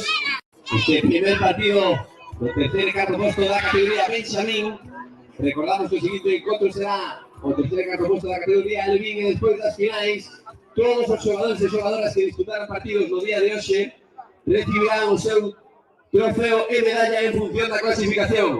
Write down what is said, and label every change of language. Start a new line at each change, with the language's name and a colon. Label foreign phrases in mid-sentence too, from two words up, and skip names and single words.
Spanish: Este primer partido del tercer y cuarto puesto de la categoría Benjamín. Recordamos que el siguiente encuentro será o tercer y cuarto puesto de la categoría Alvin, y después
Galician: das finais todos os xogadores e xogadoras que disputaron partidos no día de hoxe recibirán o seu trofeo e medalla en función da clasificación.